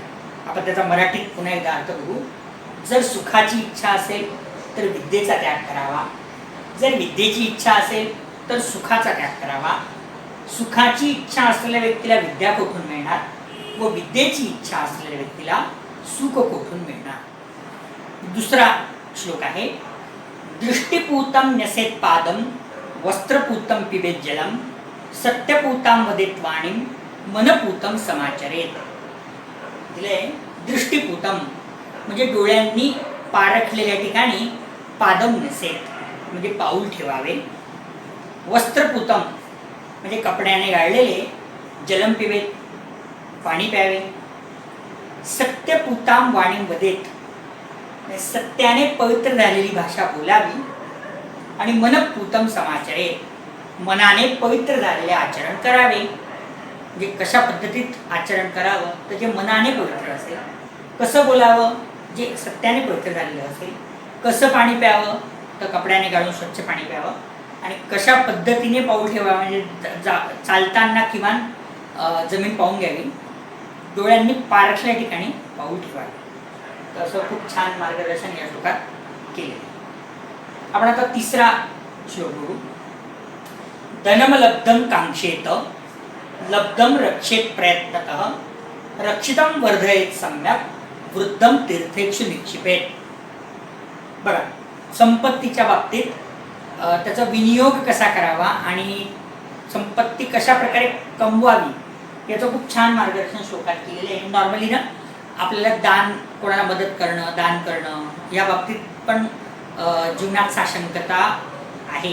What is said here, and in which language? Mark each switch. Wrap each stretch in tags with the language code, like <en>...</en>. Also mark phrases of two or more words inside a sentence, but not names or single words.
<mr>आपण त्याचा मराठीत पुन्हा एकदा अर्थ बघू। जर सुखाची इच्छा असेल तर विद्येचा त्याग करावा, जर विद्येची इच्छा असेल तर सुखाचा त्याग करावा। सुखाची इच्छा असलेल्या व्यक्तीला विद्या कोठून मिळणार, व विद्येची इच्छा असलेल्या व्यक्तीला सुख कोठून मिळणार। दुसरा श्लोक आहे,</mr> <sa>दृष्टिपूतं न्यसेत पादम, वस्त्रपूतं पिबेत जलम, सत्यपूतां वदेत वाणीम, मनपूतं समाचरेत।</sa> <mr>दिले दृष्टिपूतं म्हणजे डोळ्यांनी पारखलेल्या ठिकाणी,</mr> <sa>पादम न्यसेत</sa> <mr>म्हणजे पाऊल ठेवावे, वस्त्रपूतं म्हणजे कपड्याने गाळलेले,</mr> <sa>जलम पिबेत</sa> <mr>पाणी प्यावे,</mr> <sa>सत्यपूतां वाणीम वदेत</sa> <mr>सत्याने पवित्र झालेली भाषा बोलावी, आणि</mr> <sa>मनपूतं समाचरेत</sa> <mr>मनाने पवित्र झालेले आचरण करावे। म्हणजे कशा पद्धतीत आचरण करावं, तर जे मनाने पवित्र असेल। कसं बोलावं, जे सत्याने पवित्र झालेलं असेल। कसं पाणी प्यावं, तर कपड्याने गाळून स्वच्छ पाणी प्यावं। आणि कशा पद्धतीने पाऊल ठेवावं, म्हणजे चालताना किमान जमीन पाहून घ्यावी, डोळ्यांनी पारखल्या ठिकाणी पाऊल ठेवावे। तर असं खूप छान मार्गदर्शन या श्लोकात केले। आपण आता तिसरा श्लोक बघू।</mr> <sa>धनम लब्धम कांक्षेत लब्धम रक्षेत प्रयत्नतः रक्षितम वर्धयेत सम्यक वृद्धम तीर्थेक्षु निक्षिपेत.</sa> <mr>बघा, संपत्तीच्या बाबतीत त्याचा विनियोग कसा करावा आणि संपत्ती कशा प्रकारे कमवावी याचं खूप छान मार्गदर्शन श्लोकात केलेलं आहे. नॉर्मली ना आपल्याला दान, कोणाला मदत करणं, दान करणं या बाबतीत पण जीवनात साशंकता आहे.</mr>